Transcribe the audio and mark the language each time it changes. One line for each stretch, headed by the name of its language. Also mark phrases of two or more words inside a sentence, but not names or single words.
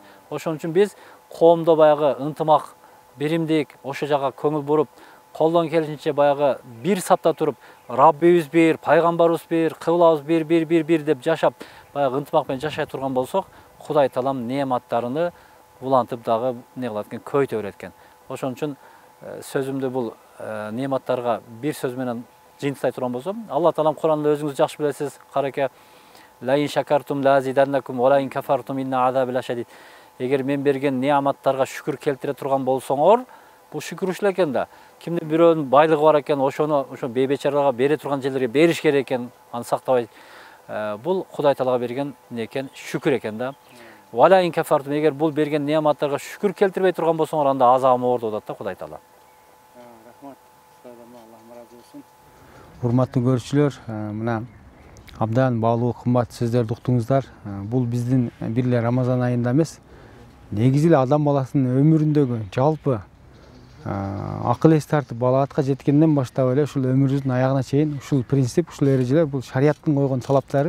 Kyrgyz: Ошон үчүн биз коомдо баягы ынтымак, биримдик, ошо жака көңүл буруп, колдон келишинче баягы бир сапта туруп, Раббибиз бир, пайгамбарыбыз бир, кыблабыз бир деп жашап, баягы ынтымак менен жашай турган болсок, Кудай Таалам неаматтарыны улантып дагы эмне кылат экен, көйтө берет экен. Ошон үчүн сөзүмдү бул неаматтарга бир сөз менен жыйынтыктай турган болсом, Алла Таалам Куранда өзүңүз жакшы билесиз,
Arabic: караке, لئن شكرتم لأزيدنكم ولئن كفرتم إن عذابي لشديد.
Kyrgyz: Эгер мен берген неаматтарга шүкүр келтире турган болсоңор, бул шүкүр ушул экен да. Кимде бирөөнүн байлыгы бар экен, ошо бейбечарага бере турган жерлерге бериш керек экен, аны сактабай. Бул Кудай Таалага берген эмне экен, шүкүр экен да.
Arabic: ولئن كفرتم,
Kyrgyz: эгер бул берген неаматтарга шүкүр келтирбей турган болсоңор, анда азабым оор болот да Кудай Таала. Рахмат. Аллах разы болсун. Урматтуу көрүүчүлөр, мына абдан баалуу, кымбат сөздөрдү уктуңуздар. Бул биздин бир эле Рамазан айында эмес, негизи эле адам баласынын өмүрүндөгү жалпы акыл эс тартып балагатка жеткенден баштап эле ушул өмүрүбүздүн аягына чейин ушул принцип, ушул эрежелер, бул шарияттын койгон талаптары.